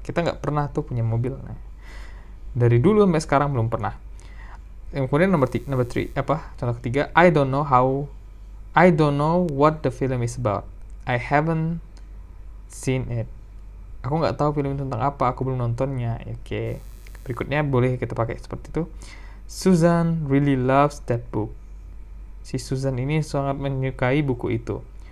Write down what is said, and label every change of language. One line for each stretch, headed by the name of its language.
Indonesian: Kita nggak pernah tuh punya mobil. Nah, dari dulu sampai sekarang belum pernah. Kemudian nomor 3, contoh ketiga,
English: I don't know what the film is about. I haven't seen it.
Indonesian: Aku nggak tahu film itu tentang apa, aku belum nontonnya. Oke. Berikutnya boleh kita pakai seperti itu.
English: Susan really loves that book.
Indonesian: Si Susan ini sangat menyukai buku itu.